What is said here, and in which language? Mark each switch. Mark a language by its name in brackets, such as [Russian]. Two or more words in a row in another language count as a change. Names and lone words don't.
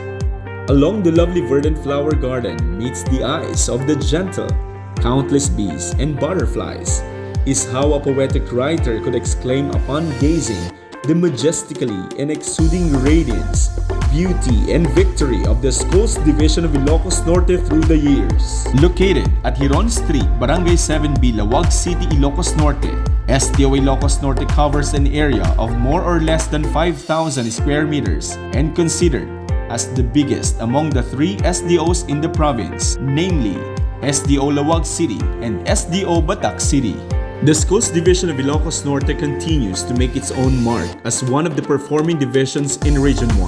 [English] Along the lovely verdant flower garden meets the eyes of the gentle, countless bees and butterflies, is how a poetic writer could exclaim upon gazing the majestically and exuding radiance, beauty and victory of the Schools Division of Ilocos Norte through the years. Located at Hiron Street, Barangay 7B, Lawag City, Ilocos Norte, SDO Ilocos Norte covers an area of more or less than 5,000 square meters and considered as the biggest among the 3 SDOs in the province, namely SDO Lawag City and SDO Batak City. The Schools Division of Ilocos Norte continues to make its own mark as one of the performing divisions in Region 1.